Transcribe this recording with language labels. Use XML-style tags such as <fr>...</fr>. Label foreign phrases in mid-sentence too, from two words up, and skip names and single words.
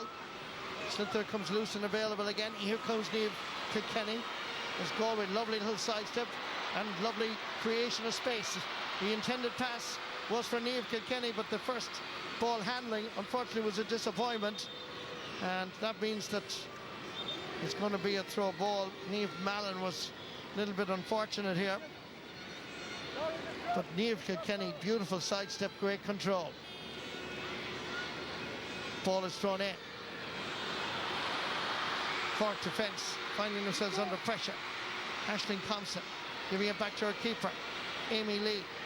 <en>Slither comes loose and available again. Here comes Niamh Kilkenny. There's Galway, lovely little sidestep and lovely creation of space. The intended pass was for Niamh Kilkenny, but the first ball handling unfortunately was a disappointment, and that means that it's going to be a throw ball. Niamh Mallon was a little bit unfortunate here, but Niamh Kilkenny, beautiful sidestep, great control. Ball is thrown in. Cork defence finding themselves under pressure. Aisling Thompson giving it back to her keeper, Amy Lee.</en>